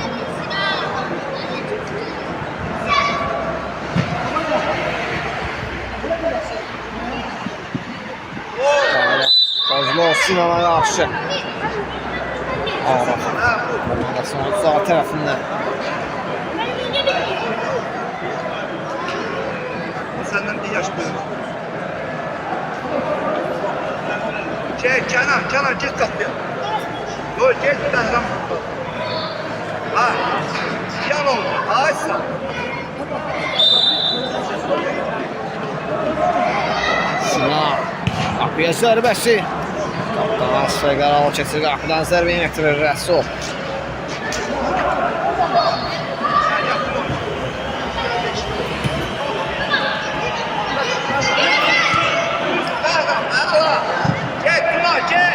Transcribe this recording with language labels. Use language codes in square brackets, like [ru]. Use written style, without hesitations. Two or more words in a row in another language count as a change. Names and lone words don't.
[az] Kozlov Sinan'a qarşı. Arif komandasının sağ tərəfində. [tr] Senden bir yaş büyük. Kenan git kapıya. Yok git Behram. Ha. Yan oldu. Aysa. Sinan. [az] Qapıya zərbəsi. Qapıdan Asfay Qaralı keçir. Qapıdan zərbə yetirir Rəsul. [tr] Gel Tuna gel.